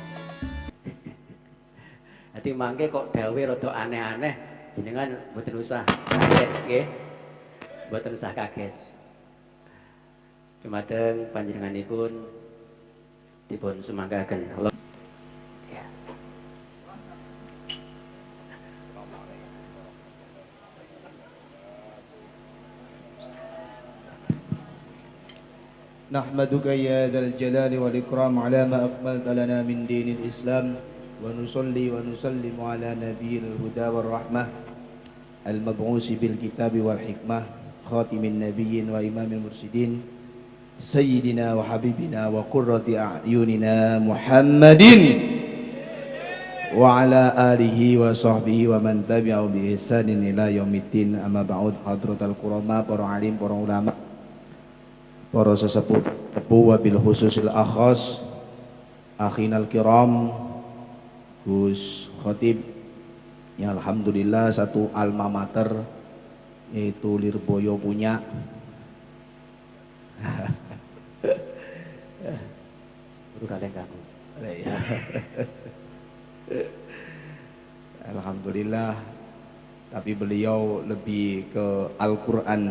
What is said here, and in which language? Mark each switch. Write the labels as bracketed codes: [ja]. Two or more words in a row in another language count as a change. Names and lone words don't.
[jv] Dadi mangke kok dawuhe rada aneh-aneh, jenengan mboten usah kaget nggih. Mboten usah kaget. Dumateng panjenenganipun dipun semanggaken. Ya. [ar] نحمدك يا ذا الجلال والإكرام على ما أكملت لنا من دين الإسلام ونصلي ونسلم على نبي الهدى والرحمة المبعوث بالكتاب والحكمة خاتم النبيين وإمام المرشدين سيدنا وحبيبنا وقرة أعيننا محمد وعلى آله وصحبه ومن تبعه بإحسان إلى يوم الدين. أما بعد حضرة الكرماء [jv] para alim, para ulama, para sesepuh [ar] وبالخصوص الأخص أخينا الكرام [id] Gus Khatib yang alhamdulillah satu alma mater yaitu Lirboyo punya. Guru kalian kamu. Alhamdulillah, tapi beliau lebih ke Al-Quran.